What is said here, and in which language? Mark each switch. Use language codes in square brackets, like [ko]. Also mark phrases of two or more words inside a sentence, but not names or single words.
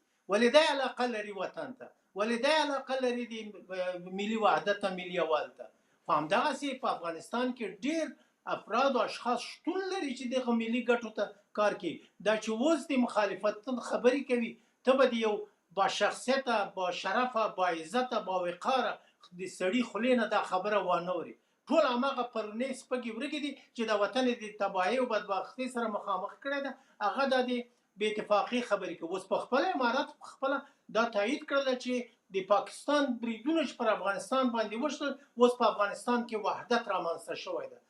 [ps] ولې دی علاقه لري وطن ته؟ ولې دی علاقه لري د ملي وحدت ته، ملي یووالي ته؟ په همدغسې په افغانستان کې ډېر افراد او اشخاص شتون لري چې دغه ملي ګټو ته کار کوي. دا چې اوس د مخالفت خبرې کوي، ته به د یو با شخصیته، با شرفه، با عزته، با وقاره د سړي خولې نه دا خبره وانه وري. ټول هماغه پرونی سپږې ورګې دي چې د وطن د تباهۍ او بدبختۍ سره مخامخ کړی ده. هغه د بې اتفاقۍ خبرې کوي. اوس په خپله امارات په خپله دا تایید کړله چې د پاکستان بریدونه چې پر افغانستان باندې وشول، اوس په افغانستان کې وحدت رامنځته شوی ده.